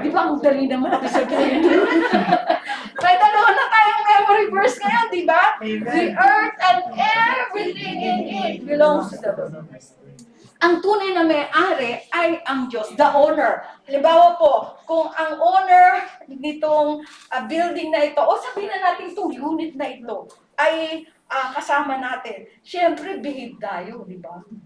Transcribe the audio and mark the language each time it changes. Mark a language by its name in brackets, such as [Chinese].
[Filipino] Di ba ang dali naman sabihin? May dalawa na tayong memory verse ngayon, di ba? [English] The earth and everything in it belongs to the Lord. [Filipino] Ang tunay na may-ari ay ang Diyos, the owner. Halimbawa po, kung ang owner nitong building na ito, o sabihin na natin itong unit na ito, ay kasama natin, syempre behave tayo, di ba?